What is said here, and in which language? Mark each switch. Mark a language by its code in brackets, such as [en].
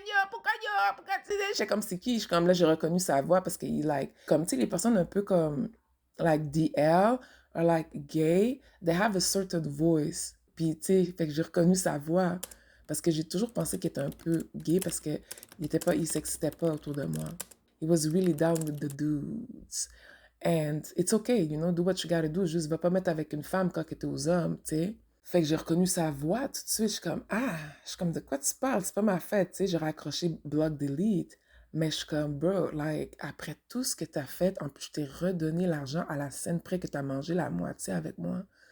[fr] Pourquoi tu sais? J'étais comme, c'est qui? Je suis comme, là, j'ai reconnu sa voix, parce qu'il, like, comme, tu sais, les personnes un peu comme, [en] like, DL, or like, gay, they have a certain voice. [fr] Puis, tu sais, fait que j'ai reconnu sa voix. Parce que j'ai toujours pensé qu'il était un peu gay parce qu'il il s'excitait pas autour de moi. [en] He was really down with the dudes. And it's okay, you know, do what you gotta do. [fr] Juste, va pas mettre avec une femme quand t'es aux hommes, tu sais. Fait que j'ai reconnu sa voix tout de suite. Je suis comme, je suis comme, de quoi tu parles? C'est pas ma fête, tu sais. J'ai raccroché block delete. Mais je suis comme, bro, like, après tout ce que t'as fait, en plus, je t'ai redonné l'argent à la scène près que t'as mangé la moitié avec moi.